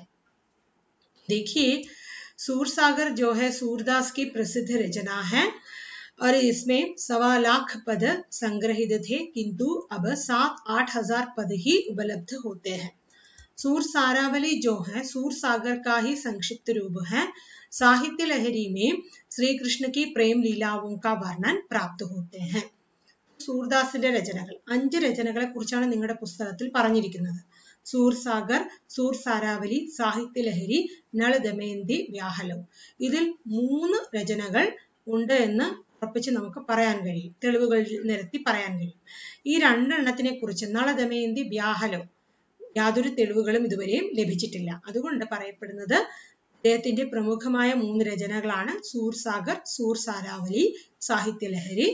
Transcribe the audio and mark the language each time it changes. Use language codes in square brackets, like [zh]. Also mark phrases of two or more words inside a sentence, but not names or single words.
[hi] देखिए, सूरसागर जो है सूरदास की प्रसिद्ध रचना है और इसमें 1.25 लाख पद संग्रहित थे, किंतु अब 7-8 हजार पद ही उपलब्ध होते हैं। सूरसारावली जो है सूरसागर का ही संक्षिप्त रूप है। साहित्य लहरी में श्री कृष्ण की प्रेम लीलाओं का वर्णन प्राप्त होते हैं. [ml] सूरदासिന്റെ രചനകൾ 5 രചനകളെ കുറിച്ചാണ് നിങ്ങളുടെ പുസ്തകത്തിൽ പറഞ്ഞിരിക്കുന്നത്. सूरसागर, सूरसारावली, साहित्य लहरी, नल दमयंती, ब्याहलो. ഇതിൽ 3 രചനകൾ ഉണ്ട് എന്ന് ഉറപ്പിച്ച് നമുക്ക് പറയാൻ കഴിയും. തെളിവുകൾ നിരത്തി പറയാൻ കഴിയും. ഈ 2 എണ്ണത്തിനെ കുറിച്ച് നള ദമയന്തി, ബ്യാഹലോ യാതൊരു തെളിവുകളും ഇതുവരെയും ലഭിച്ചിട്ടില്ല. അതുകൊണ്ട് പറയപ്പെടുന്നത് അദ്ദേഹത്തിന്റെ പ്രമുഖമായ 3 രചനകളാണ് സൂർസാഗർ, സൂർസാരാവലി, സാഹിത്യലഹരി.